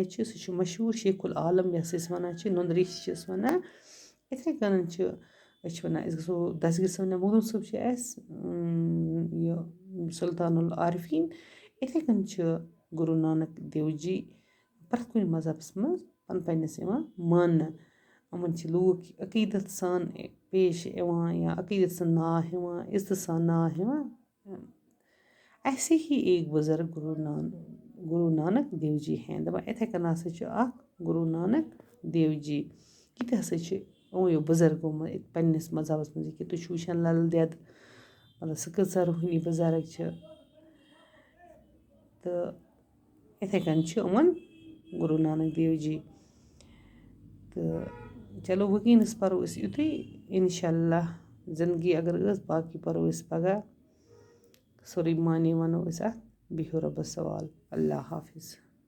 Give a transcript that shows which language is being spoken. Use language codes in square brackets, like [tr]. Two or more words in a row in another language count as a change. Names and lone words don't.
[ks] چھِ سُہ چھُ مشہوٗر شیخ العالم یَس أسۍ وَنان چھِ نُنٛدٕ ریٚش چھِس وَنان یِتھَے کٔنۍ چھِ أسۍ چھِ وَنان أسۍ گژھو دسگیٖر صٲبنہِ مخدوٗم صٲب چھِ اَسہِ یہِ سُلطان العارفیٖن یِتھَے کٔنۍ چھِ گُروٗ نانک دیو جی پرٛٮ۪تھ کُنہِ مذہبَس منٛز پنٛنِس یِوان ماننہٕ یِمَن چھِ لوٗکھ عقیٖدت سان پیش یِوان یا عقیٖدت سان ناو ہٮ۪وان عزتہٕ سان ناو ہٮ۪وان [ur] ایسے ہی ایک بُزرگ گُروٗ نانک دیو جی ہیں [ks] دَپان یِتھَے کٔنۍ ہسا چھُ اَکھ گُروٗ نانک دیو جی یہِ تہِ ہسا چھِ یِموٕے بُزرگو منٛز پنٛنِس مذہبَس منٛز یہِ کہِ تُہۍ چھُو وٕچھان لل دٮ۪د مطلب سُہ کۭژاہ روٗحٲنی بُزرگ چھِ تہٕ یِتھَے کٔنۍ چھِ یِمَن گُروٗ نانک دیو جی تہٕ چلو وٕنکٮ۪نَس پَرو أسۍ یُتُے [ar] اِنشاء اللہ [ks] زندگی اگر ٲس باقٕے پَرو أسۍ پگاہ سورُے معنی وَنو أسۍ اَتھ بِہِو رۄبَس حوال اللہ حافِظ